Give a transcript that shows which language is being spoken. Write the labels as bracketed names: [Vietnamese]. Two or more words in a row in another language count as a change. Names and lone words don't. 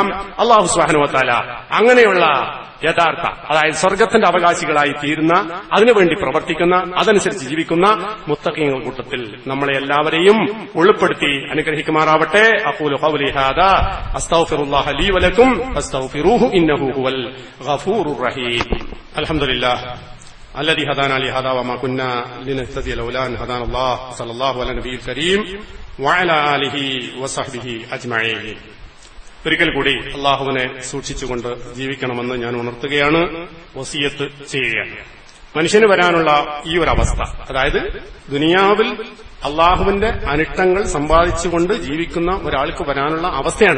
[Malayalam] അള്ളാഹു [Arabic] سبحانه وتعالى [Malayalam] അങ്ങനെയുള്ള യഥാർത്ഥ, അതായത് സ്വർഗത്തിന്റെ അവകാശികളായി തീരുന്ന, അതിനുവേണ്ടി പ്രവർത്തിക്കുന്ന, അതനുസരിച്ച് ജീവിക്കുന്ന മുത്തഖീങ്ങളുടെ കൂട്ടത്തിൽ നമ്മളെ എല്ലാവരെയും ഉൾപ്പെടുത്തി അനുഗ്രഹിക്കുമാറാവട്ടെ. [Arabic] أقول قولي هذا أستغفر الله لي ولكم فاستغفروه إنه هو الغفور الرحيم. അൽഹംദുലില്ലാഹ് الذي هدانا لهذا وما كنا لنهتدي لولا أن هدانا الله صلى الله على النبي الكريم وعلى آله وصحبه أجمعين. [Malayalam] ഒരിക്കൽ കൂടി അള്ളാഹുവിനെ സൂക്ഷിച്ചുകൊണ്ട് ജീവിക്കണമെന്ന് ഞാൻ ഉണർത്തുകയാണ്, വസിയത്ത് ചെയ്യുകയാണ്. മനുഷ്യന് വരാനുള്ള ഈ ഒരു അവസ്ഥ, അതായത് ദുനിയാവിൽ അള്ളാഹുവിന്റെ അനിഷ്ടങ്ങൾ സമ്പാദിച്ചുകൊണ്ട് ജീവിക്കുന്ന ഒരാൾക്ക് വരാനുള്ള അവസ്ഥയാണ്.